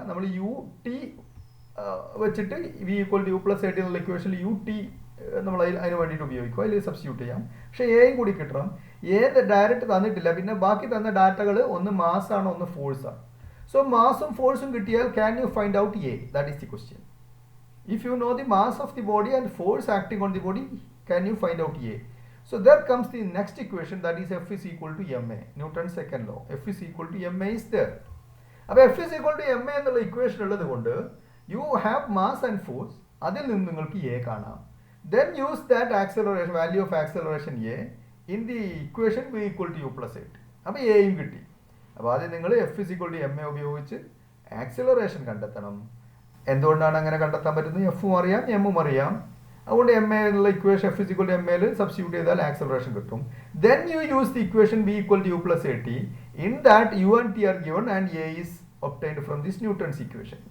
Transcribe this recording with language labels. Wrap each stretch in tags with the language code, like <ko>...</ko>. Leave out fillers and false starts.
<ml>നമ്മൾ U T വെച്ചിട്ട് V equal to you plus A T എന്നുള്ള ഇക്വേഷനിൽ യു ടി നമ്മൾ അതിന് വേണ്ടിയിട്ട് ഉപയോഗിക്കും. അതിൽ സബ്സ്റ്റിറ്റ്യൂട്ട് ചെയ്യാം. പക്ഷേ എയും കൂടി കിട്ടണം. എ ഡയറക്റ്റ് തന്നിട്ടില്ല. പിന്നെ ബാക്കി തന്ന ഡാറ്റകൾ ഒന്ന് മാസ് ആണ്, ഒന്ന് ഫോഴ്സ് ആണ്. സോ മാസും ഫോഴ്സും കിട്ടിയാൽ</ml> <en>Can you find out A? That is the question. If you know the mass of the body and force acting on the body, can you find out A? So there comes the next equation, that is F is equal to ma. Newton's second law. F is equal to ma is there. അപ്പോൾ F is equal to ma</en> <ml>എന്നുള്ള equation ഉള്ളത് കൊണ്ട്</ml> <en>you have mass and force.</en> <ml>അതിൽ നിന്ന് നിങ്ങൾക്ക് A കാണാം.</ml> <en>Then use that acceleration, value of acceleration A in the equation V equal to u plus 8.</en> <ml>അപ്പോൾ Aയും കിട്ടി. അപ്പോൾ ആദ്യം നിങ്ങൾ F is equal to ma ഉപയോഗിച്ച് ആക്സിലറേഷൻ കണ്ടെത്തണം. എന്തുകൊണ്ടാണ് അങ്ങനെ കണ്ടെത്താൻ പറ്റുന്നത്? എഫും അറിയാം, എമ്മും അറിയാം. അതുകൊണ്ട് എം എ എന്നുള്ള equation F is equal to M എയിൽ സബ്സ്റ്റിറ്റ്യൂട്ട് ചെയ്താൽ ആക്സലറേഷൻ കിട്ടും.</ml> <en>Then you use the equation V equal to U plus A T. In that U and T are given and A is obtained from this Newton's equation.</en>